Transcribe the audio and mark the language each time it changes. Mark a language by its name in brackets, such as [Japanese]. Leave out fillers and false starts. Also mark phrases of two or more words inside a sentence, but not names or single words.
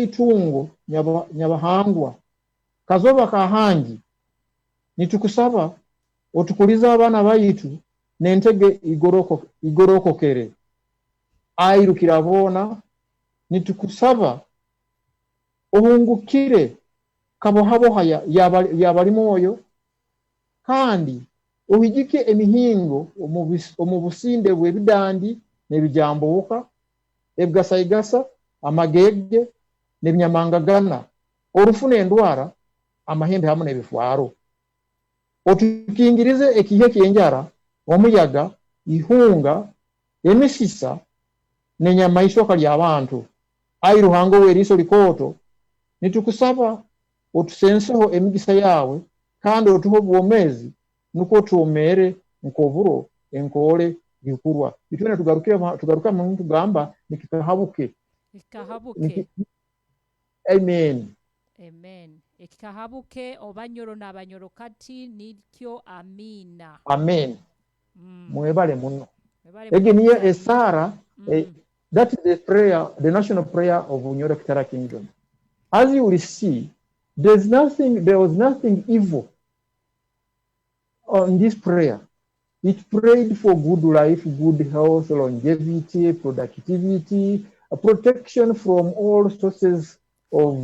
[Nyoro] itungo nyabahangwa kazoba kahangi nitukusaba otukuliza abaana baitu n'entege igorokokere ayirukira boona nitukusaba ohungukire kabohaboha yabali mwoyo kandi ohijike emihingo omu businde bw'ebidandi n'ebijambuuka ebigasayigasa amagege n'ebinyamangagana orufu n'endwara amahembe hamu n'ebifwaro otukingirize ekihe kyenjara omuyaga ihunga emisisa n'enyamaishwa ly'abantu ayi Ruhango w'eriiso likooto nitukusaba otusenseho emigisa yawe kandi otuho obwomezi nuko tuomere nkoburo enkole bikurwa bitwena tugaruka mu tugamba nikikahabuke. Amen. Amen. Ekikahabuke obanyoro n'abanyoro kati nikyo amina. [English] Amen. [Nyoro] Mwebale muno. Ege niyo esara [English] That is the prayer, the national prayer of Bunyoro Kitara Kingdom. As you will see, there was nothing evil on this prayer. It prayed for good life, good health, longevity, productivity, protection from all sources of